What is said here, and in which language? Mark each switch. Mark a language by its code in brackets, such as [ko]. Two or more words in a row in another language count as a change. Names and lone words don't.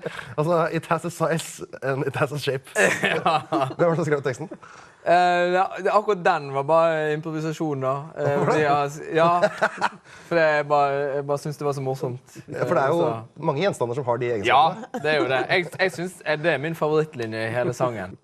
[no] Altså, [en] it has a size and it has a shape. [no] Hvem var det som skrev teksten? Akkurat den var bare improvisasjon da. Ja, for jeg bare synes det var så morsomt. For det er jo mange gjenstander som har de Ja, egenskapene. det er jo det. Jeg synes det er min favorittlinje i hele sangen.